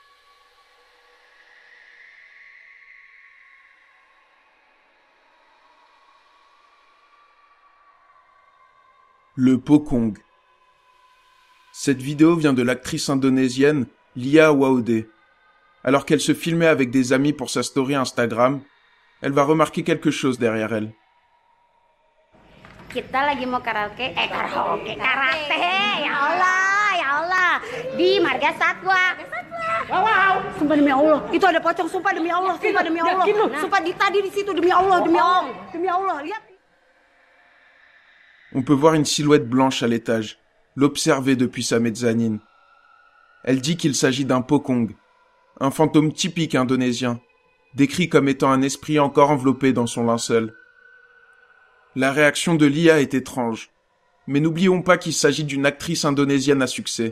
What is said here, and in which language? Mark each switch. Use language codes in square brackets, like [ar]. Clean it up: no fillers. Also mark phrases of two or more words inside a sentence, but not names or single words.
[fr] Le Pocong. Cette vidéo vient de l'actrice indonésienne Lia Waode. Alors qu'elle se filmait avec des amis pour sa story Instagram, elle va remarquer quelque chose derrière elle. [id] Kita lagi mau karaoke, karate, [ar] ya Allah, [id] di Marga Satwa. Wow, sumpah demi Allah, itu ada pocong, sumpah demi Allah, sumpah tadi di situ demi Allah, lihat. [fr] On peut voir une silhouette blanche à l'étage, l'observer depuis sa mezzanine. Elle dit qu'il s'agit d'un Pocong, un fantôme typique indonésien, décrit comme étant un esprit encore enveloppé dans son linceul. La réaction de Lia est étrange, mais n'oublions pas qu'il s'agit d'une actrice indonésienne à succès.